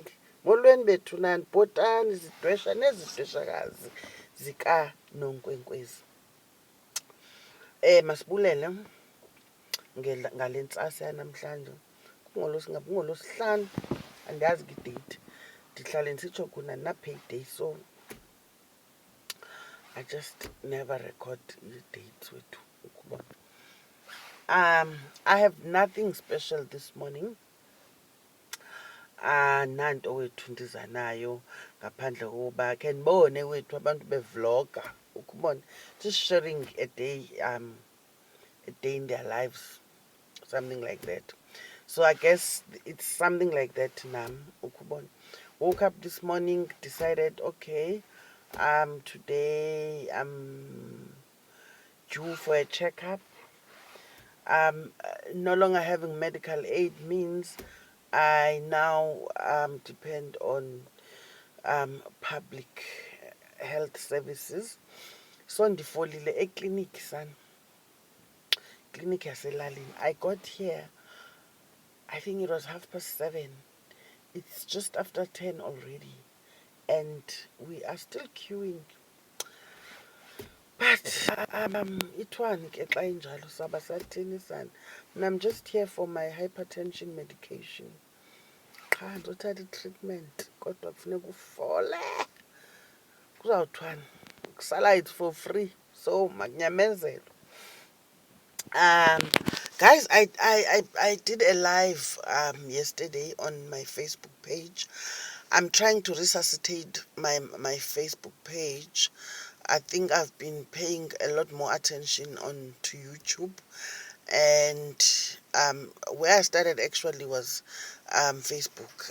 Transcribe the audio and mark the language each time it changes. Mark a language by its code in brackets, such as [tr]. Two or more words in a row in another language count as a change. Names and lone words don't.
[xh] Molweni bethu nani, bhotani, zidwesha nezidweshakazi zika Nonkwenkwezi. Masibulele ngale ntsasa yanamhlanje. Kungolosihlanu, andiyazi ngidate. Ndihlale ndisitsho kuna na-payday, [en] so I just never record dates wethu. I have nothing special this morning. [xh] Nanto wethu ndiza nayo ngaphandle kokuba khe ndibone wethu abantu bevloga, ukubona, [en] just sharing a day in their lives, something like that. So I guess it's something like that now, ukubona. Woke up this morning, decided, okay, today I'm due for a checkup. No longer having medical aid means I now depend on public health services. [xh] So ndifolile eklinik sana, clinic yaselalini. [en] I got here, I think it was 7:30. It's just after 10 already, and we are still queuing. [xh] But itwani ke xa injalo saba sathini sana. [en] And I'm just here for my hypertension medication. [xh] Qha ndizothatha i-treatment kodwa kufuneka ufole. Kuzawuthwani, kusala [en] it's for free, [xh] so makunyamezelwe. [en] Guys, I did a live yesterday on my Facebook page. I'm trying to resuscitate my Facebook page. I think I've been paying a lot more attention to YouTube, and where I started actually was Facebook.